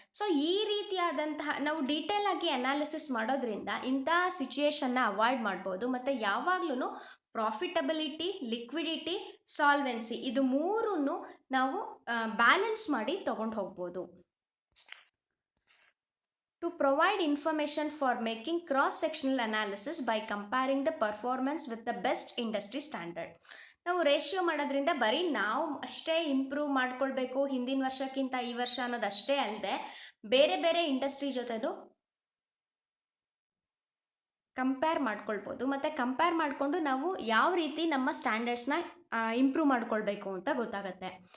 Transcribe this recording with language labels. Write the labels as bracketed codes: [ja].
[kn] So ಈ ರೀತಿಯಾದಂತಹ ನಾವು ಡೀಟೇಲ್ ಆಗಿ ಅನಾಲಿಸಿಸ್ ಮಾಡೋದ್ರಿಂದ ಇಂತಹ ಸಿಚುಯೇಷನ್ನ ಅವಾಯ್ಡ್ ಮಾಡ್ಬೋದು. ಮತ್ತು ಯಾವಾಗಲೂ ಪ್ರಾಫಿಟಬಿಲಿಟಿ, ಲಿಕ್ವಿಡಿಟಿ, ಸಾಲ್ವೆನ್ಸಿ ಇದು ಮೂರನ್ನು ನಾವು ಬ್ಯಾಲೆನ್ಸ್ ಮಾಡಿ ತಗೊಂಡು ಹೋಗ್ಬೋದು. [en] To provide information for making cross-sectional analysis by comparing the performance with the best industry standard. [kn] ನಾವು ರೇಷಿಯೋ ಮಾಡೋದ್ರಿಂದ ಬರೀ ನಾವು ಅಷ್ಟೇ ಇಂಪ್ರೂವ್ ಮಾಡ್ಕೊಳ್ಬೇಕು ಹಿಂದಿನ ವರ್ಷಕ್ಕಿಂತ ಈ ವರ್ಷ ಅನ್ನೋದಷ್ಟೇ ಅಲ್ಲದೆ ಬೇರೆ ಬೇರೆ ಇಂಡಸ್ಟ್ರಿ ಜೊತೆನೂ ಕಂಪೇರ್ ಮಾಡ್ಕೊಳ್ಬೋದು. ಮತ್ತು ಕಂಪೇರ್ ಮಾಡಿಕೊಂಡು ನಾವು ಯಾವ ರೀತಿ ನಮ್ಮ ಸ್ಟ್ಯಾಂಡರ್ಡ್ಸ್ನ ಇಂಪ್ರೂವ್ ಮಾಡ್ಕೊಳ್ಬೇಕು ಅಂತ ಗೊತ್ತಾಗುತ್ತೆ.